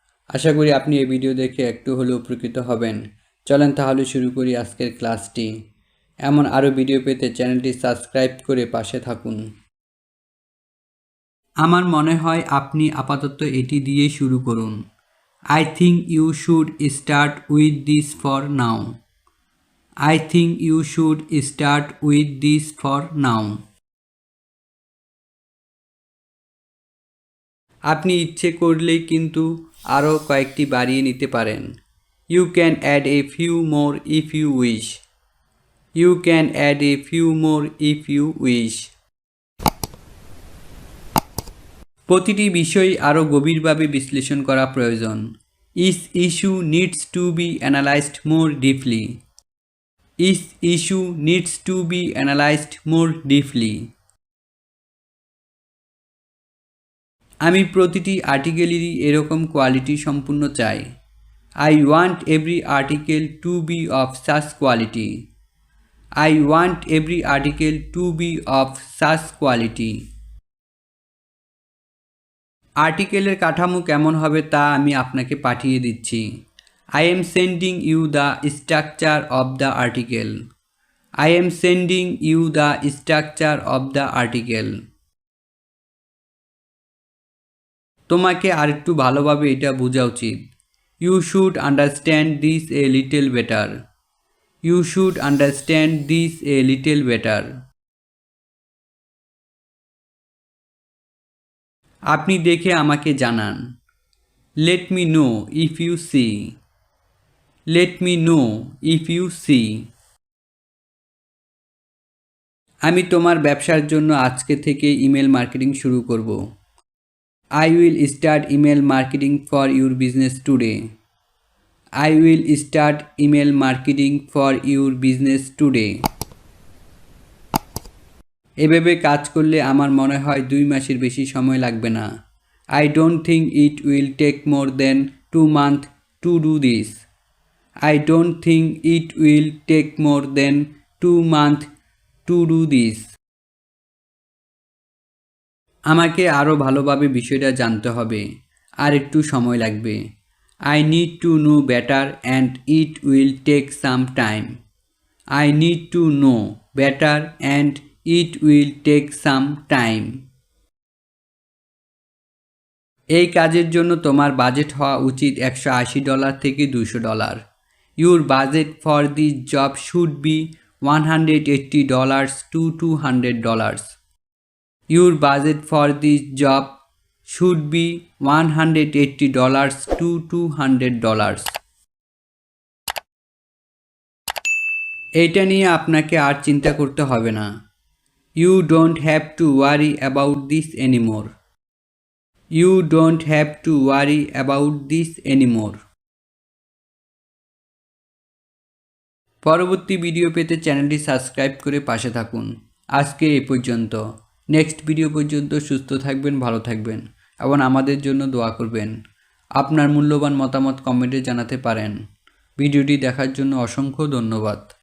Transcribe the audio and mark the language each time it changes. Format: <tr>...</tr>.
<bn>আশা করি আপনি এই ভিডিও দেখে একটু হলেও উপকৃত হবেন। চলেন তাহলে শুরু করি আজকের ক্লাসটি। এমন আরও ভিডিও পেতে চ্যানেলটি সাবস্ক্রাইব করে পাশে থাকুন। আমার মনে হয় আপনি আপাতত এটি দিয়ে শুরু করুন।</bn> <en>I think you should start with this for now. I think you should start with this for now.</en> <bn>আপনি ইচ্ছে করলেই কিন্তু আরও কয়েকটি বাড়িয়ে নিতে পারেন।</bn> <en>You can add a few more if you wish. You can add a few more if you wish.</en> <bn>প্রতিটি বিষয় আরও গভীরভাবে বিশ্লেষণ করা প্রয়োজন।</bn> <en>Each issue needs to be analyzed more deeply. Each issue needs to be analyzed more deeply.</en> <bn>আমি প্রতিটি আর্টিকেলেরই এরকম কোয়ালিটি সম্পূর্ণ চাই।</bn> <en>I want every article to be of such quality. I want every article to be of such quality.</en> <bn>আর্টিকেলের কাঠামো কেমন হবে তা আমি আপনাকে পাঠিয়ে দিচ্ছি।</bn> <en>I am sending you the structure of the article. I am sending you the structure of the article.</en> <bn>তোমাকে আরেকটু ভালোভাবে এটা বোঝা উচিত।</bn> <en>You should understand this a little better. You should understand this a little better.</en> <bn>আপনি দেখে আমাকে জানান।</bn> <en>Let me know if you see. Let me know if you see.</en> <bn>আমি তোমার ব্যবসার জন্য আজকে থেকে ইমেল মার্কেটিং শুরু করব।</bn> <en>I will start email marketing for your business today. I will start email marketing for your business today.</en> <bn>এভাবে কাজ করলে আমার মনে হয় 2 মাসের বেশি সময় লাগবে না।</bn> <en>I don't think it will take more than 2 months to do this. I don't think it will take more than 2 months to do this.</en> <bn>আমাকে আরও ভালোভাবে বিষয়টা জানতে হবে। আর একটু সময় লাগবে।</bn> <en>I need to know better and it will take some time. I need to know better and it will take some time.</en> <bn>এই কাজের জন্য তোমার বাজেট হওয়া উচিত $180 থেকে $200.</bn> <en>Your budget for this job should be $180 to $200. Your budget for this job should be $180 to $200.</en> <bn>এটা নিয়ে আপনাকে আর চিন্তা করতে হবে না।</bn> <en>You don't have to worry about this anymore. You don't have to worry about this anymore.</en> <bn>পরবর্তী video পেতে চ্যানেলটি সাবস্ক্রাইব করে পাশে থাকুন। আজকে এই পর্যন্ত। নেক্সট ভিডিও পর্যন্ত সুস্থ থাকবেন, ভালো থাকবেন এবং আমাদের জন্য দোয়া করবেন। আপনার মূল্যবান মতামত কমেন্টে জানাতে পারেন। ভিডিওটি দেখার জন্য অসংখ্য ধন্যবাদ।</bn>